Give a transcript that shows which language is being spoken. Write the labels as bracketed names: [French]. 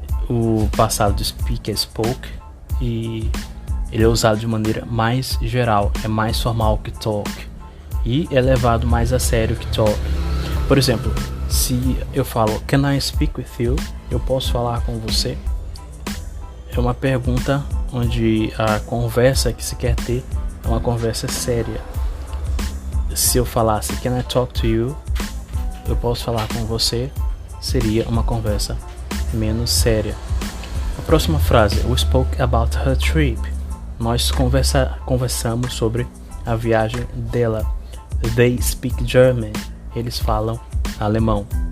[Portuguese] O passado de speak é spoke e ele é usado de maneira mais geral, é mais formal que talk e é levado mais a sério que talk. Por exemplo, se eu falo [English] can I speak with you? [Portuguese] Eu posso falar com você? É uma pergunta onde a conversa que se quer ter é uma conversa séria. Se eu falasse [English] can I talk to you? [Portuguese] Eu posso falar com você? Seria uma conversa menos séria. A próxima frase, [English] we spoke about her trip. [Portuguese] Nós conversamos sobre a viagem dela. [English] They speak German. [Portuguese] Eles falam alemão.